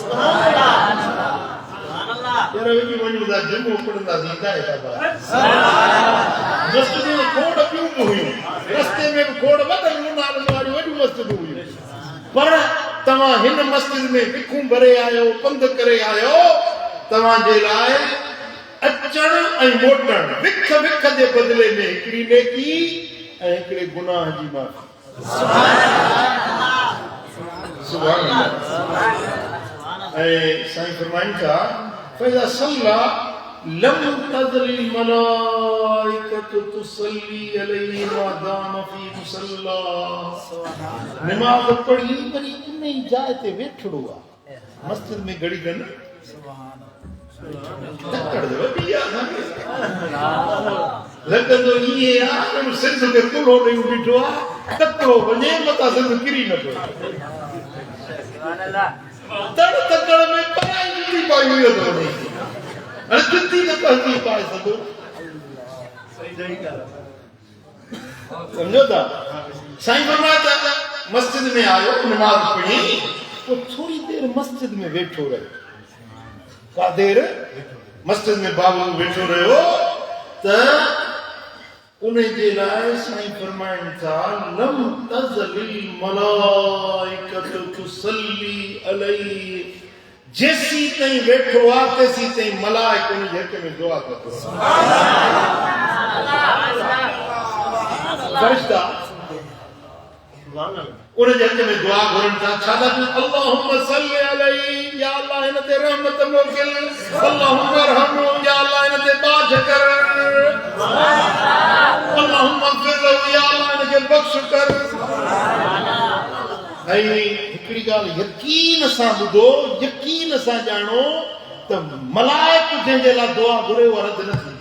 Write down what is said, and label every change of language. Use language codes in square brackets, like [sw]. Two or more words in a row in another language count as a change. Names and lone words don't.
[sd] वञूं था जुमो पढ़ंदासीं मस्जिद में खोड़ ॿियूं बि हुयूं रस्ते में बि खोड़ वॾनि मुनारनि वारियूं वॾियूं मस्जिदूं हुयूं पर तव्हां हिन मस्जिद में विखूं भरे आयो पंधु करे आयो तव्हांजे लाइ अचण ऐं मोटण विख जे बदिले में हिकिड़ी नेकी ऐं हिकिड़े गुनाह जी माफ़ी। [ar] سبحان الله. [sd] ऐं साईं फरमाइनि था [ar] فإذا صلى لم تزل الملائكة تصلي عليه ما دام في مصلاه. [sd] नमाज़ पढ़ी वरी इन ई जाइ ते वेठड़ो आहे मस्जिद में घड़ी गन लगंदो इहे आहे सिंध ते कुलो ॾेई बीठो आहे तकिड़ो वञे मथां सिंध किरी न पियो। तड़ तकड़ में पराई जुती पाई हुई अथव अरे जुती न पहची पाए सघो। समझो था साईं फरमाया मस्जिद में आयो नमाज पढ़ी तो थोड़ी देर मस्जिद में वेठो रहे। का देर मस्जिद में बाबू वेठो रहो त उन जे लाइ साईं फरमाइनि था [ar] لم تزل الملائكة تصلي عليه. [sd] जेसी ताईं वेठो आहे तेसी ताईं मलाइक उन जे हक़ में दुआ कंदो। फरिश्ता उन जे हक़ में दुआ घुरनि था छा था चवनि [ar] اللهم صل عليه [sd] या अल्लाह हिन ते रहमत मोकिल [ar] اللهم ارحمه [sd] या अल्लाह हिन ते बाझ कर [ar] اللهم اغفر [sd] या अल्लाह हिन खे बख़्श कर। ऐं हिकिड़ी ॻाल्हि यकीन सां ॿुधो यकीन सां ॼाणो त मलाइक जंहिंजे लाइ दुआ घुरे उहा रद्द न थींदी।